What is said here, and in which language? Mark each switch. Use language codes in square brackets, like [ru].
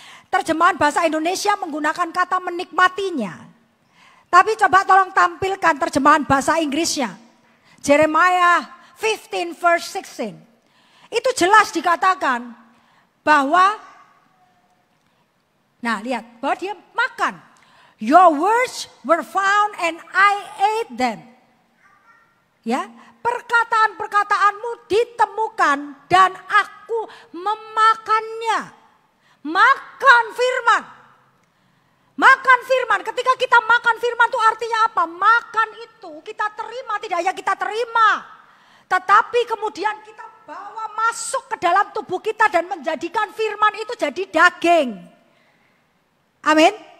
[id] Terjemahan bahasa Indonesia menggunakan kata menikmatinya. Tapi coba tolong tampilkan terjemahan bahasa Inggrisnya. Jeremiah 15 verse 16. Itu jelas dikatakan bahwa, nah lihat, bahwa dia makan. [en] Your words were found and I ate them. [id] Ya, perkataan-perkataanmu ditemukan dan aku memakannya. Makan firman. Makan firman. Ketika kita makan firman itu artinya apa? Makan itu kita terima, tidak hanya kita terima, tetapi kemudian kita bawa masuk ke dalam tubuh kita dan menjadikan firman itu jadi daging. Amin.